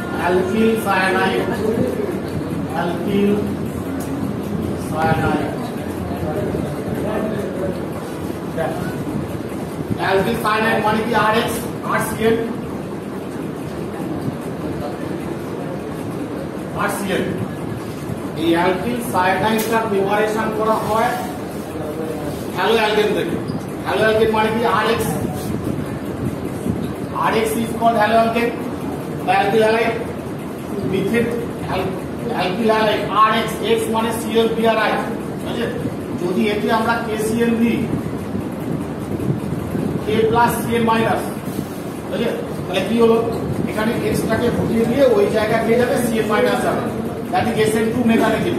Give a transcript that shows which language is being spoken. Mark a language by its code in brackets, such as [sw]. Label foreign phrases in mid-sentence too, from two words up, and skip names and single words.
[en] alkyl cyanide, alkyl cyanide. Alkyl cyanide [bn] মানে কি RH, RCl, RCl. এই [en] alkyl cyanide [bn] প্রিপারেশন করা হয় [en] halo alkane [bn] থেকে। [en] halo alkane [bn] মানে কি RH, [en] RH is called halo alkane [bn] বা [en] alkyl halide. [bn] মিথেন [en] alkyl halide [bn] RH, X মানে ClBrI, বুঝলে? যদি এটি আমরা KCl দিই, K প্লাস Cl মাইনাস, বুঝলে? তাহলে কি হলো, এখানে X টাকে হটিয়ে দিয়ে ওই জায়গায় পেয়ে যাবে Cl মাইনাস যাবে, [en] that is SN2 mechanism.